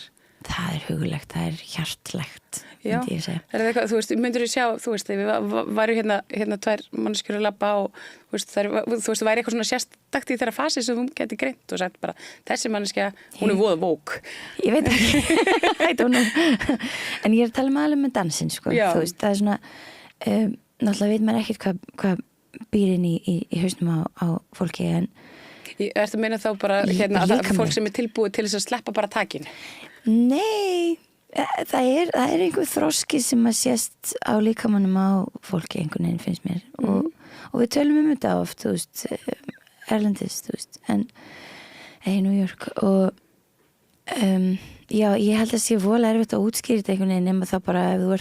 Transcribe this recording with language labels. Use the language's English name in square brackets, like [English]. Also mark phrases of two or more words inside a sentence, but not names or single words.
[Icelandic] Það er hugulegt, það er hjartlegt, myndi ég segja. Það eitthvað, þú veist, myndir þú sjá, þú veist, við varum hérna tvær manneskjur að labba og þú veist, væri eitthvað svona sérstakt í þeirra fasi sem þú geti greint og sagt bara, þessi manneskja, hún er voða vók. Ég veit ekki, [English] I don't know. [Icelandic] En ég er að tala alveg með dansinn, sko. Þú veist, það er svona, náttúrulega veit maður ekkert hvað býr inn í hausnum á fólki, en Ertu að meina þá bara hérna að fólk sem er tilbúið til þess að sleppa bara takinu? Nei, það er einhver þroski sem að sést á líkamannum á fólki einhvern veginn finnst mér og við tölum þetta oft, þú veist, erlendis, þú veist, en í New York og já, ég held að sé voðalega erfitt að útskýra þetta einhvern veginn nema þá bara ef þú